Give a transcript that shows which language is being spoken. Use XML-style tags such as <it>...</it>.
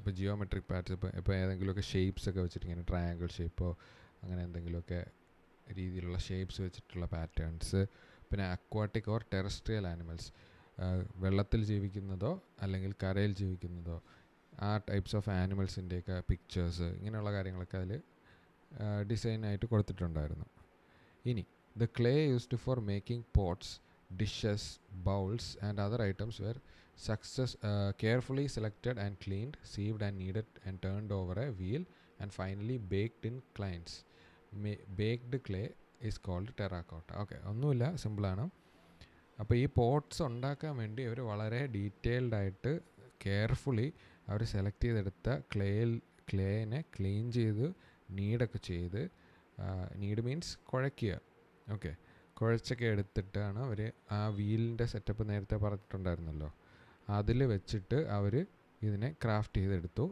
<ml>അപ്പോൾ geometric patterns ഇപ്പോൾ ഏതെങ്കിലുമൊക്കെ ഷേപ്സ് ഒക്കെ വെച്ചിട്ട് ഇങ്ങനെ ട്രയാങ്കിൾ ഷേപ്പോ അങ്ങനെ എന്തെങ്കിലുമൊക്കെ രീതിയിലുള്ള ഷേപ്സ് വെച്ചിട്ടുള്ള പാറ്റേൺസ്. പിന്നെ അക്വാട്ടിക് ഓർ ടെറസ്ട്രിയൽ ആനിമൽസ്, വെള്ളത്തിൽ ജീവിക്കുന്നതോ അല്ലെങ്കിൽ കരയിൽ ജീവിക്കുന്നതോ ആ ടൈപ്സ് ഓഫ് ആനിമൽസിൻ്റെയൊക്കെ പിക്ചേഴ്സ്, ഇങ്ങനെയുള്ള കാര്യങ്ങളൊക്കെ അതിൽ ഡിസൈനായിട്ട് കൊടുത്തിട്ടുണ്ടായിരുന്നു.</ml> <en>ഇനി the clay used for making pots, dishes, bowls and other items were carefully selected and cleaned, sieved and kneaded and turned over a wheel and finally baked in clines. Baked clay is called terracotta.</en> <ml>Okay, ഒന്നുമില്ല, സിമ്പിളാണ്. അപ്പോൾ ഈ pots ഉണ്ടാക്കാൻ വേണ്ടി അവർ വളരെ detailed ആയിട്ട് carefully അവർ select ചെയ്തെടുത്ത ക്ലേനെ clean ചെയ്ത് നീഡൊക്കെ ചെയ്ത്, നീഡ് മീൻസ് കുഴയ്ക്കുക. ഓക്കെ, കുഴച്ചൊക്കെ എടുത്തിട്ടാണ് അവർ ആ വീലിൻ്റെ സെറ്റപ്പ് നേരത്തെ പറഞ്ഞിട്ടുണ്ടായിരുന്നല്ലോ, അതിൽ വെച്ചിട്ട് അവർ ഇതിനെ ക്രാഫ്റ്റ് ചെയ്തെടുത്തു.</ml>